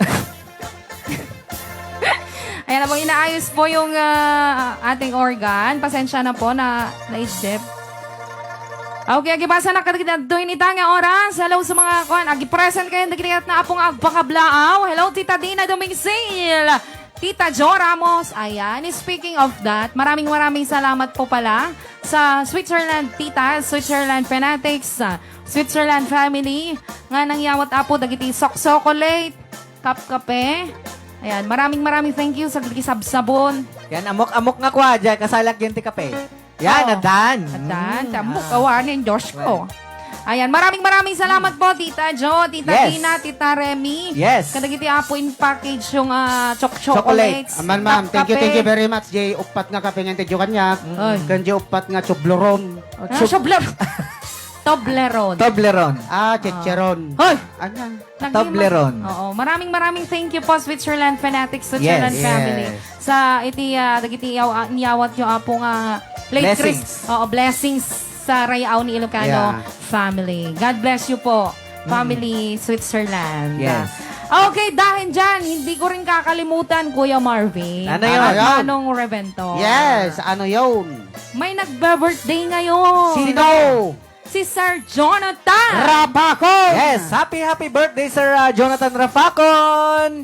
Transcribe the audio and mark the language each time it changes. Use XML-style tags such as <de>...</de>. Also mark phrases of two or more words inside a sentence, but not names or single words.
<tl>Ayan, habang inaayos po yung ating organ, pasensya na po na naidep.</tl> <ilo>Okay, agibasa na doon ita nga oras.</ilo> <tl>Hello sa mga kuan.</tl> <ilo>Agi-present kayo, nagkikita na apong agpakablaaw. Hello, Tita Dina Domingsil. Tita Jo Ramos. Ayan,</ilo> <en>speaking of that,</en> <tl>maraming salamat po pala sa Switzerland, Tita, Switzerland Fanatics, Switzerland Family,</tl> <ilo>nga nangyawat apo, dagiti sok-sokolate, kap-kape.</ilo> <tl>Ayan, maraming</tl> <en>thank you</en> <tl>sa sabsabon.</tl> <ilo>Yan, amok-amok nga kwa dyan, kasalak yan ti kape. Yan, Oo. adan. Adan, tamok kawanin, Diyos ko. Ayan,</ilo> <tl>maraming salamat po,</tl> <ilo>Tita Jo, Tita</ilo> <en>Yes.</en> <ilo>Tina, Tita Remy.</ilo> <en>Yes.</en> <ilo>Kadagiti apo in package yung chocolates.</ilo> <en>Aman ma'am, thank you</en> <ilo>kape.</ilo> <en>very much.</en> <ilo>Jay, upat nga kape nga tidyo kanya. Ay. Kanji upat nga chobloron. Toblerone. Toblerone. Chicheron. Hoy! Anyan. Toblerone.</ilo> <tl>Oo, maraming</tl> <en>thank you</en> <tl>po, Switzerland Fanatics, Switzerland</tl> <en>Yes. Family. Yes.</en> <ilo>Sa dagiti niyawat yung apo nga</ilo> <en>Blessings.</en> <ilo>blessings sa Rayaw ni Ilocano</ilo> <en>Yeah. family. God bless you po, family Switzerland. Yes.</en> <tl>Okay, dahil dyan, hindi ko rin kakalimutan, Kuya Marvin. Ano yun? At Ano yun? Manong Revento. Yes, ano yun? May nagbe-birthday ngayon. Sino? Si Sir Jonathan. Rapako!</tl> <en>Yes, happy birthday, Sir Jonathan Rafacon!</en>